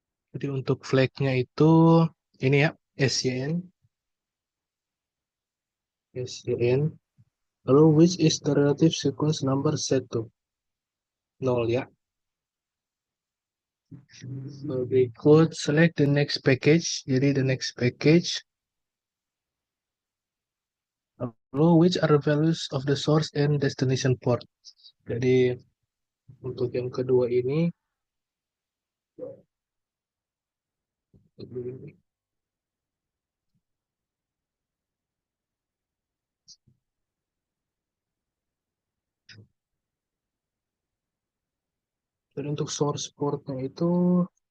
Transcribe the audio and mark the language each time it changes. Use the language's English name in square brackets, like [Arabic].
[Indonesian] Jadi untuk flagnya itu ini ya, SYN, SYN. [English] Lalu which is the relative sequence number set to 0 ya. Berikut select the next package. Jadi the next package. Lalu which are the values of the source and destination port. [Indonesian] Jadi untuk yang kedua ini, jadi untuk source portnya itu